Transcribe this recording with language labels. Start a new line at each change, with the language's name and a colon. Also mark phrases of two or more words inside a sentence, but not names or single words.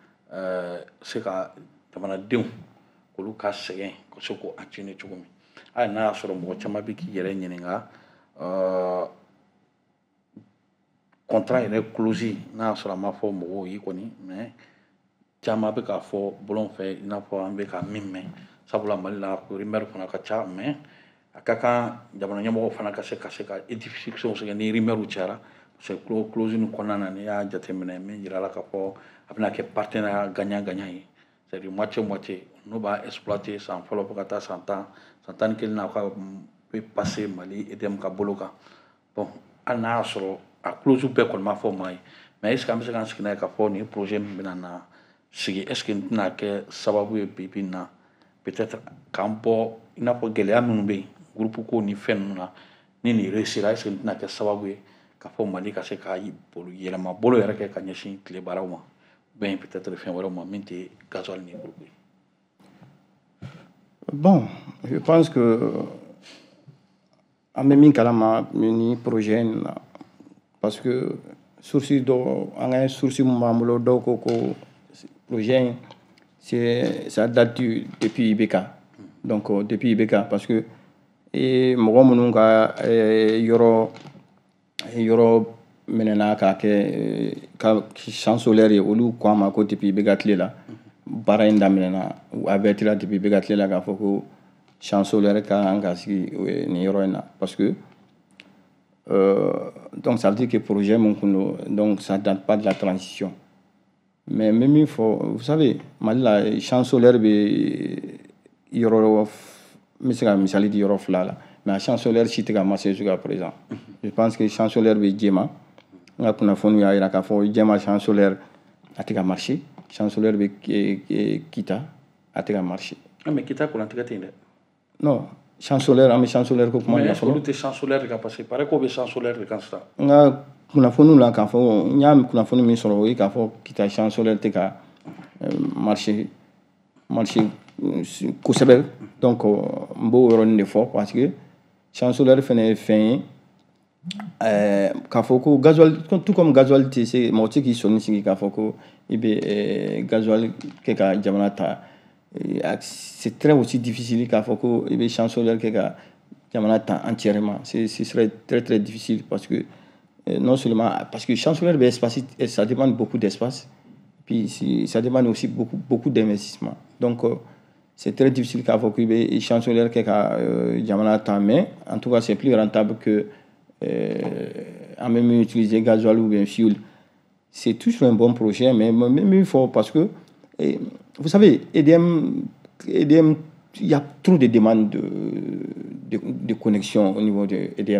Bambara: jamanadenw k'olu ka sɛgɛn ka se k'o atténuer cogo min hali n'a y'a sɔrɔ mɔgɔ caman bɛ k'i yɛrɛ ɲininka contrat yɛrɛ close n'a y'a sɔrɔ a ma fɔ mɔgɔw ye kɔni mais caman bɛ k'a fɔ bɔlɔn fɛ i n'a fɔ an bɛ ka min mɛn sabula Mali la rumeur fana ka ca mais a ka kan jamana ɲɛmɔgɔw fana ka se ka édification sɛgɛn ni rumeur cayara
French: parce que
Bambara: close nin kɔnɔna na n'i y'a jateminɛ min yirala k'a fɔ a bɛna kɛ
French: partenariat gagnant-gagnant ye c'est-à-dire
Bambara: moitié n'u b'a exploiter san fɔlɔ fo ka taa san 10 san 11 na ka bɛ passer Mali EDM ka bolo kan bon hali n'a y'a sɔrɔ a close bɛɛ kɔni ma fɔ maa ye
French: mais est ce que
Bambara: an bɛ se k'an sigi n'a ye k'a fɔ nin projet min bɛna na sigi
French: est ce que
Bambara: nin tɛna kɛ sababu ye bi na peut-être k'an bɔ i n'a fɔ gɛlɛya minnu bɛ yen groupe ko ni fɛn ninnu na ni nin réussira est ce que nin tɛna kɛ sababu ye k'a fɔ Mali ka se ka yɛlɛma bolo yɛrɛ kɛ ka ɲɛsin tile baaraw ma
French: bien peut-être
Bambara: fɛn wɛrɛw ma min tɛ gasoil ni groupe ye.
French: Bon, je pense que
Bambara: an bɛ min kalama ni projet in na
French: parce que
Bambara: source dɔ an ka source min b'an bolo dɔw ko projet in
French: ça date depuis IBK donc depuis IBK parce que
Bambara: mɔgɔ minnu ka yɔrɔ minɛna k'a kɛ ka
French: champ solaire
Bambara: ye olu ko an ma ko depuis IBK tile la baara in daminɛna u avertira depuis IBK tile la k'a fɔ ko
French: champ solaire
Bambara: ka kan ka sigi nin yɔrɔ in na
French: parce que donc ça veut dire que
Bambara: projet mun kun don
French: donc ça date pas de la transition mais même il faut vous savez
Bambara: Mali la
French: champ solaire
Bambara: bɛ yɔrɔ n bɛ se ka misali di yɔrɔ 2 la mais a
French: champ solaire
Bambara: si tɛ ka marcher
French: jusqu'à présent je pense que champ solaire
Bambara: bɛ Jema n ka kunnafoniw y'a jira k'a fɔ Jema
French: champ solaire
Bambara: a tɛ ka marcher
French: champ solaire
Bambara: bɛ Kita a tɛ ka marcher. mais Kita kurantigɛ tɛ yen dɛ. non
French: champ solaire
Bambara: an bɛ
French: champ solaire
Bambara: ko kuma mais olu tɛ
French: champ solaire
Bambara: de kan
French: parce que paraît
Bambara: k'o bɛ
French: champ solaire
Bambara: de kan sisan. n ka kunnafoniw la k'a fɔ n y'a kunnafoni min sɔrɔ o ye k'a fɔ Kita
French: champ solaire
Bambara: tɛ ka marcher kosɛbɛ donc n b'o yɔrɔnin de fɔ
French: parce que champ solaire
Bambara: fɛnɛ ye fɛn ye k'a fɔ ko
French: gasoil tout comme gasoil
Bambara: tɛ se mɔgɔ tɛ k'i sɔnni sigi k'a fɔ ko i bɛ gasoil kɛ ka jamana ta
French: c'est très aussi difficile
Bambara: k'a fɔ ko i bɛ
French: champ solaire
Bambara: kɛ ka jamana ta
French: entièrement ce serait très très difficile parce que non seulement parce que champ solaire bɛ espace ça demande beaucoup d'espace puis ça demande aussi beaucoup d'investissement donc c'est très difficile
Bambara: k'a fɔ k'i bɛ
French: champ solaire
Bambara: kɛ ka jamana ta
French: mais en tout cas c'est plus rentable que en même utiliser gasoil ou bien fuel. C'est toujours un bon projet, mais même il faut parce que vous savez, EDM, il y a trop de demandes de connexion au niveau de EDM.